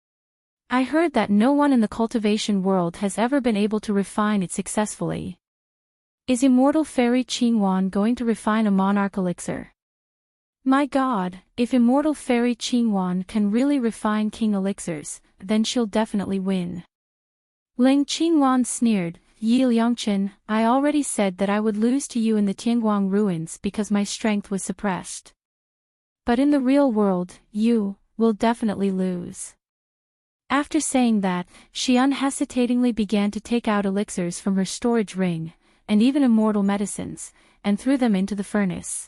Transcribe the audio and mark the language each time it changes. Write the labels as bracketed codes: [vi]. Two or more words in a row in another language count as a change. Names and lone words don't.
[en] I heard that no one in the cultivation world has ever been able to refine it successfully. Is immortal fairy Qingwan going to refine a monarch elixir? My God, if immortal fairy Qingwan can really refine king elixirs, then she'll definitely win. Ling Qingwan sneered. Yi Liangchen, I already said that I would lose to you in the Tianguang ruins because my strength was suppressed. But in the real world, you will definitely lose. After saying that, she unhesitatingly began to take out elixirs from her storage ring, and even immortal medicines, and threw them into the furnace.